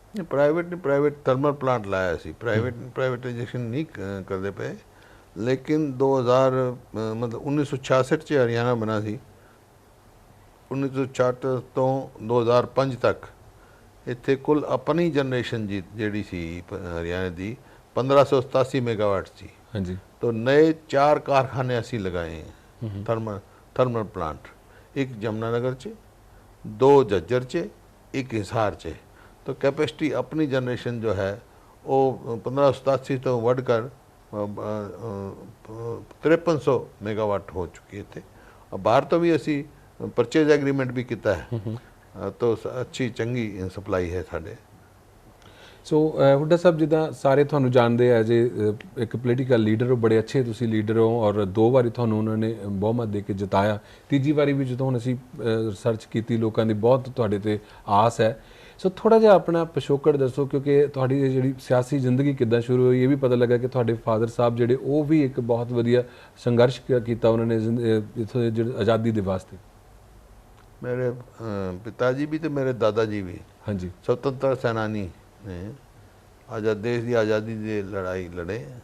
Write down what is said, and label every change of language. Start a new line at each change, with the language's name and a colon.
Punjabi: Private thermal plant ਲਾਇਆ ਸੀ, privatisation ਨਹੀਂ ਕਰਦੇ ਪਏ, ਲੇਕਿਨ 2000 ਮਤਲਬ 1966 'ਚ ਹਰਿਆਣਾ ਬਣਾ ਸੀ। 1966 ਤੋਂ 2005 ਤੱਕ ਇੱਥੇ ਕੁੱਲ ਆਪਣੀ ਜਨਰੇਸ਼ਨ ਜਿਹੜੀ ਸੀ हरियाणा ਦੀ 1587 मेगावाट थी।
Hindi: हाँ जी, तो नए 4 कारखाने असी लगाए हैं थर्मल प्लांट, एक यमुनानगर च, 2 झज्जर च, एक हिसार च। तो कैपेसिटी अपनी जनरेशन जो है वो 1587 तो बढ़कर 5300 मेगावाट हो चुकी थे। अब बाहर तो भी असी परचेज एग्रीमेंट भी किया है, तो अच्छी चंगी सप्लाई है साढ़े।
Punjabi: ਸੋ ਹੁੱਡਾ ਸਾਹਿਬ ਜਿੱਦਾਂ ਸਾਰੇ ਤੁਹਾਨੂੰ ਜਾਣਦੇ ਆ ਜੇ ਇੱਕ ਪੋਲੀਟੀਕਲ ਲੀਡਰ ਹੋ, ਬੜੇ ਅੱਛੇ ਤੁਸੀਂ ਲੀਡਰ ਹੋ, ਔਰ 2 ਵਾਰੀ ਤੁਹਾਨੂੰ ਉਹਨਾਂ ਨੇ ਬਹੁਮਤ ਦੇ ਕੇ ਜਿਤਾਇਆ, ਤੀਜੀ ਵਾਰੀ ਵੀ ਜਦੋਂ ਹੁਣ ਅਸੀਂ ਰਿਸਰਚ ਕੀਤੀ ਲੋਕਾਂ ਦੀ ਬਹੁਤ ਤੁਹਾਡੇ ਤੇ ਆਸ ਹੈ। ਸੋ ਥੋੜਾ ਜਿਹਾ ਆਪਣਾ ਪਿਛੋਕੜ ਦੱਸੋ, ਕਿਉਂਕਿ ਤੁਹਾਡੀ ਜਿਹੜੀ ਸਿਆਸੀ ਜ਼ਿੰਦਗੀ ਕਿੱਦਾਂ ਸ਼ੁਰੂ ਹੋਈ, ਇਹ ਵੀ ਪਤਾ ਲੱਗਾ ਕਿ ਤੁਹਾਡੇ ਫਾਦਰ ਸਾਹਿਬ ਜਿਹੜੇ ਉਹ ਵੀ ਇੱਕ ਬਹੁਤ ਵਧੀਆ ਸੰਘਰਸ਼ ਕੀਤਾ ਉਹਨਾਂ ਨੇ ਇੱਥੋਂ ਜਿਹੜੀ ਆਜ਼ਾਦੀ ਦੇ ਵਾਸਤੇ।
Hindi: मेरे पिताजी भी तो मेरे दादाजी भी हाँ जी स्वतंत्रता सेनानी ने देश की आज़ादी की लड़ाई लड़े।